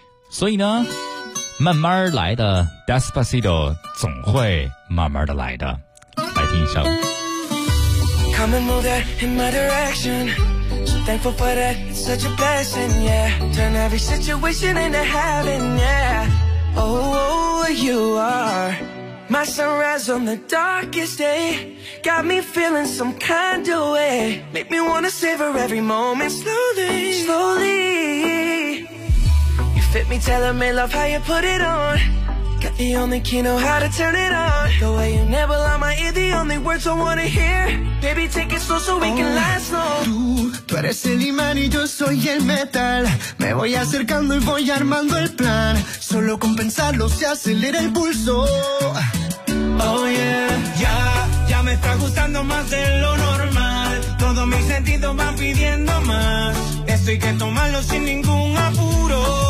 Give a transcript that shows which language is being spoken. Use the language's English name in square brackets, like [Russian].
[Chinese] 所以呢慢慢来的 Despacito 总会慢慢的来的，来听印象。 [English] Come and move that in my direction. Thankful for that, it's such a blessing, yeah. Turn every situation into heaven, yeah. Oh, you are my sunrise on the darkest day. Got me feeling some kind of way. Make me wanna savor every moment. Slowly, slowly. You fit me, telling me, love how you put it on. Got the only key, know how to turn it on. The way you never lie my ear, the only words I wanna hear. Baby, take it slow so we can last slow. [Spanish] Tú eres el imán y yo soy el metal. Me voy acercando y voy armando el plan. Solo con pensarlo se acelera el pulso. Oh yeah. Ya, ya me está gustando más de lo normal. Todos mis sentidos van pidiendo más. Esto hay que tomarlo sin ningún apuro.